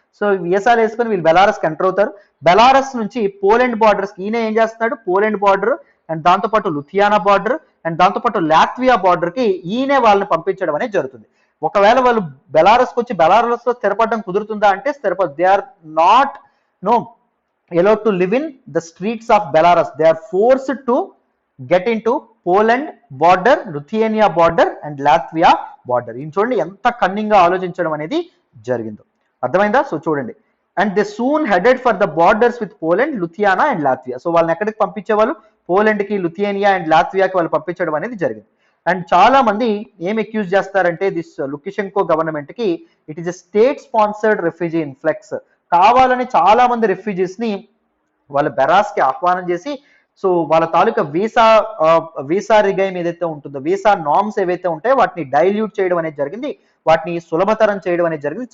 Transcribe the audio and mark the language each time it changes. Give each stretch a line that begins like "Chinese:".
Telugu: So వీసాలు వేసుకొని వీళ్ళు బెలారస్కి ఎంటర్ అవుతారు. బెలారస్ నుంచి పోలాండ్ బార్డర్స్ ఈయన ఏం చేస్తున్నాడు, పోలాండ్ బార్డర్ అండ్ దాంతోపాటు లుథియానా బార్డర్ అండ్ దాంతోపాటు లాట్వియా బార్డర్ కి ఈయనే వాళ్ళని పంపించడం అనేది జరుగుతుంది. ఒకవేళ వాళ్ళు బెలారస్కి వచ్చి బెలారస్ లో స్థిరపడడం కుదురుతుందా అంటే స్థిరపడదు.
English: They are not allowed to live in the streets of Belarus. They are forced to get into Poland border, Lithuania border and Latvia border.
Telugu: ఇది చూడండి ఎంత కన్నింగ్ గా ఆలోచించడం అనేది జరిగిందో, అర్థమైందా? సో చూడండి,
English: And they soon headed for the borders with Poland, Lithuania and Latvia.
Telugu: So వాళ్ళని ఎక్కడికి పంపించేవాళ్ళు? పోలాండ్కి, లుథియానియా అండ్ లాత్వియాకి వాళ్ళు పంపించడం అనేది జరిగింది.
English: and
Telugu: చాలా మంది ఏం అక్యూజ్ చేస్తారంటే
English: This Lukashenko government కి it is a state sponsored refugee influx.
Telugu: కావాలని చాలా మంది రెఫ్యూజీస్ ని వాళ్ళ బెరాస్ కి ఆహ్వానం చేసి సో వాళ్ళ తాలూకా వీసా రిగైమ్ ఏదైతే ఉంటుందో, వీసా నార్మ్స్ ఏవైతే ఉంటాయో వాటిని డైల్యూట్ చేయడం అనేది జరిగింది, వాటిని సులభతరం చేయడం అనేది జరిగింది.